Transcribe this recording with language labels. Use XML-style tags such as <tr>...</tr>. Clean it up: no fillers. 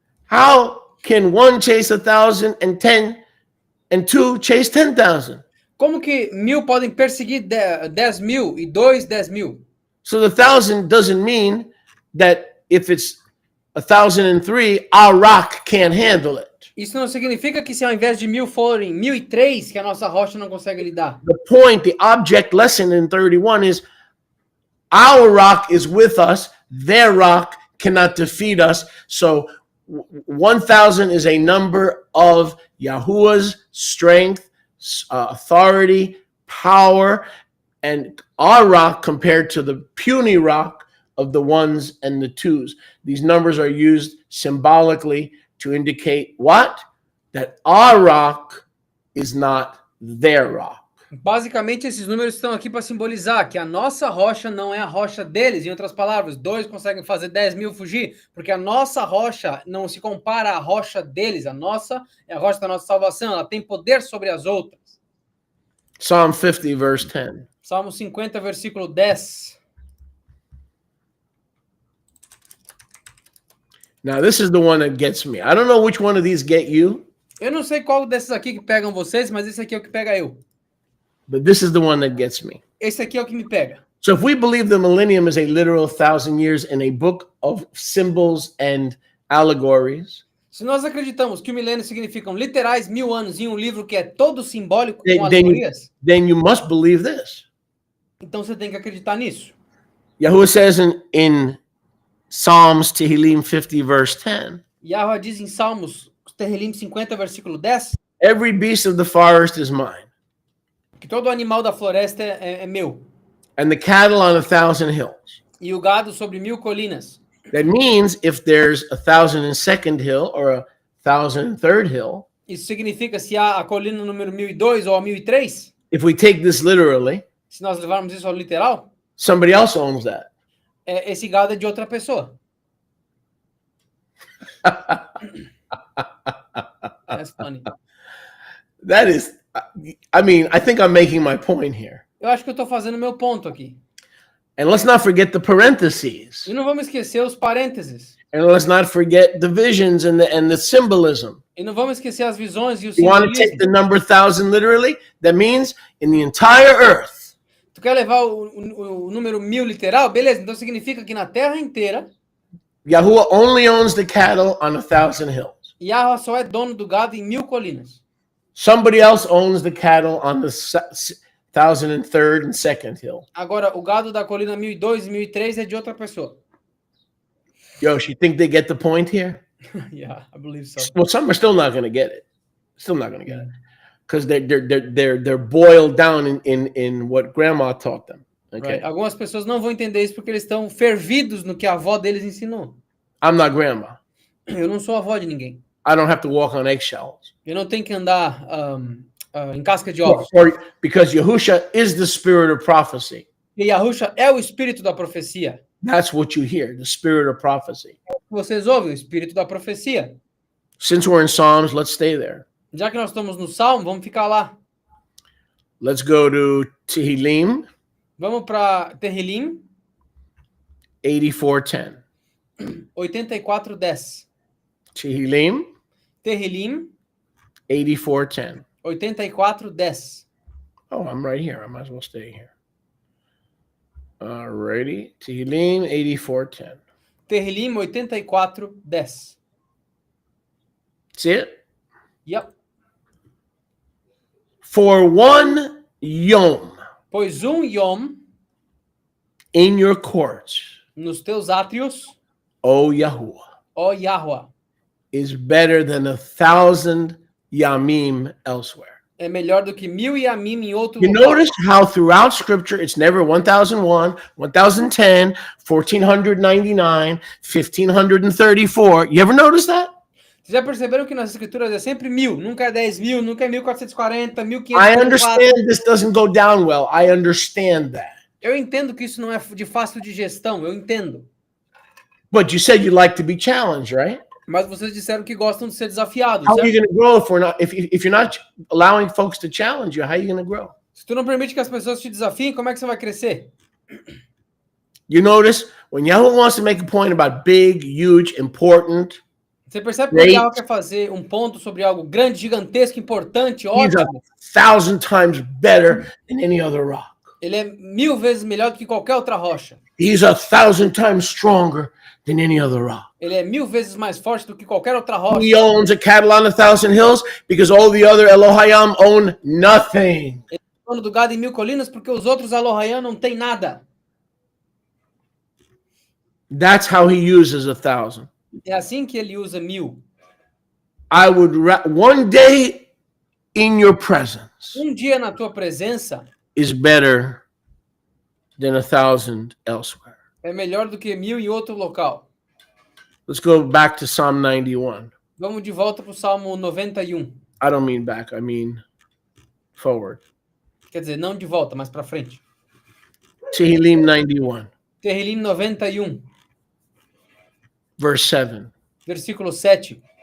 <en>How can one chase 1,010 and two chase 10,000?</en> <pt>Como que 1.000 podem perseguir 10.000 e 2, 10.000?</pt> <en>So the 1,000 doesn't mean that if it's 1,003, our rock can't handle it.</en> <pt>Isso não significa que se ao invés de 1.000 forem 1.003, que a nossa rocha não consegue lidar.</pt> <en>The point, the object lesson in 31 is our rock is with us. Their rock cannot defeat us. So 1,000 is a number of Yahuwah's strength, authority, power, and our rock compared to the puny rock of the ones and the twos. These numbers are used symbolically to indicate what? That our rock is not their rock.</en> <pt>Basicamente, esses números estão aqui para simbolizar que a nossa rocha não é a rocha deles. Em outras palavras, 2 conseguem fazer 10.000 fugir, porque a nossa rocha não se compara à rocha deles. A nossa é a rocha da nossa salvação. Ela tem poder sobre as outras.</pt> <en>Psalm 50, verse 10.</en> <pt>Salmo 50, versículo 10.</pt> <en>Now, this is the one that gets me. I don't know which one of these get you,</en> <pt>Eu não sei qual desses aqui que pegam vocês, mas esse aqui é o que pega eu.</pt> <en>but this is the one that gets me.</en> <pt>Esse aqui é o que me pega.</pt> <en>So if we believe the millennium is a literal 1,000 years in a book of symbols and allegories,</en> <pt>Se nós acreditamos que o milênio significam literais 1000 anos em um livro que é todo simbólico</pt> <en>then,</en> <pt>com</pt> <en>then, you,</en> <pt>alegorias,</pt> <en>then you must believe this.</en> <pt>então você tem que acreditar nisso.</pt> <en>Yahuwah says in Psalms Tehillim 50 verse 10,</en> <pt>Yahweh diz em Salmos, Terrilim 50, versículo 10,</pt> <en>every beast of the forest is mine,</en> <pt>que todo animal da floresta é meu,</pt> <en>and the cattle on 1,000 hills.</en> <pt>e o gado sobre 1000 colinas.</pt> <en>That means if there's 1,002nd hill or 1,003rd hill,</en> <pt>Isso significa se há a colina número 1002 ou a 1003,</pt> <en>if we take this literally,</en> <pt>se nós levarmos isso ao literal,</pt> <en>somebody else owns that.</en> <pt>esse gado é de outra pessoa.</pt> <en>That's funny. That is, I mean, I think I'm making my point here.</en> <pt>Eu acho que eu estou fazendo meu ponto aqui.</pt> <en>And let's not forget the parentheses.</en> <pt>E não vamos esquecer os parênteses.</pt> <en>And let's not forget the visions and the symbolism.</en> <pt>E não vamos esquecer as visões e o</pt> <en>You want to take</en> <pt>simbolismo.</pt> <en>the number 1,000 literally? That means in the entire earth,</en> <pt>Tu quer levar o número 1000 literal? Beleza, então significa que na terra inteira,</pt> <en>Yahuwah only owns the cattle on 1,000 hills.</en> <pt>Yahweh só é dono do gado em 1000 colinas.</pt> <en>Somebody else owns the cattle on the 1,003rd and 2nd hill.</en> <pt>Agora, o gado da colina 1002 e 1003 é de outra pessoa.</pt> <en>Yosh, you think they get the point here? Yeah, I believe so. Well, some are still not going to get it. Still not going to get it because they're boiled down in what grandma taught them. Okay, Right.</en> <pt>Algumas pessoas não vão entender isso porque eles estão fervidos no que a avó deles ensinou.</pt> <en>I'm not grandma.</en> <pt>Eu não sou avó de ninguém.</pt> <en>I don't have to walk on eggshells.</en> <pt>Eu não tenho que andar em casca de ovos.</pt> <en>Or because Yahusha is the spirit of prophecy.</en> <pt>E Yahusha é o espírito da profecia.</pt> <en>That's what you hear, the spirit of prophecy.</en> <pt>Vocês ouvem o espírito da profecia.</pt> <en>Since we're in Psalms, let's stay there.</en> <pt>Já que nós estamos no Salmo, vamos ficar lá.</pt> <en>Let's go to Tehillim</en> <pt>Vamos para Terrilim</pt> <en>84:10.</en> <pt>84:10.</pt> <en>Tehillim</en> <pt>Terrilim</pt> <en>84:10.</en> <pt>84:10.</pt> <en>Oh, I'm right here. I might as well stay here. Alrighty. Tehillim 84:10.</en> <pt>Terrilim 84:10.</pt> <en>See it? Yep. For one yom</en> <pt>Pois yom</pt> <en>in your courts,</en> <pt>nos teus átrios,</pt> <en>O Yahuwah,</en> <pt>ó Yahweh,</pt> <en>is better than 1,000 yamim elsewhere.</en> <pt>é melhor do que 1000 yamim em outro</pt> <en>You</en> <pt>lugar.</pt> <en>notice how throughout Scripture it's never 1,001, 1,010, 1,499, 1,534. You ever notice that?</en> <pt>Vocês já perceberam que nas escrituras é sempre 1000, nunca é 10.000, nunca é 1440,</pt> <en>I</en> <pt>1544.</pt> <en>understand this doesn't go down well. I understand that.</en> <pt>Eu entendo que isso não é de fácil digestão, eu entendo.</pt> <en>But you said you like to be challenged, right?</en> <pt>Mas vocês disseram que gostam de ser desafiados,</pt> <en>How are you</en> <pt>certo?</pt> <en>going to grow if we're not if you're not allowing folks to challenge you? How are you going to grow?</en> <pt>Se tu não permite que as pessoas te desafiem, como é que você vai crescer?</pt> <en>You notice when Yahweh wants to make a point about big, huge, important,</en> <pt>Você percebe que o Yahweh quer fazer um ponto sobre algo grande, gigantesco, importante,</pt> <en>he's a</en> <pt>ótimo?</pt> <en>1,000 times better than any other rock.</en> <pt>Ele é 1000 vezes melhor do que qualquer outra rocha.</pt> <en>He's 1,000 times stronger than any other rock.</en> <pt>Ele é 1000 vezes mais forte do que qualquer outra rocha.</pt> <en>He owns a cattle on 1,000 hills because all the other Elohayim own nothing.</en> <pt>Ele é dono do gado em 1000 colinas porque os outros Elohayim não têm nada.</pt> <en>That's how he uses 1,000.</en> <pt>É assim que ele usa 1000.</pt> <en>I would one day in your presence</en> <pt>Um dia na tua presença</pt> <en>is better than 1,000 elsewhere.</en> <pt>é melhor do que 1000 em outro local.</pt> <en>Let's go back to Psalm 91.</en> <pt>Vamos de volta para o Salmo 91.</pt> <en>I don't mean back, I mean forward.</en> <pt>Quer dizer, não de volta, mas para frente.</pt> <en>Tehillim 91,</en> <pt>Terrilim 91,</pt> <en>verse 7.</en> <pt>versículo 7.</pt>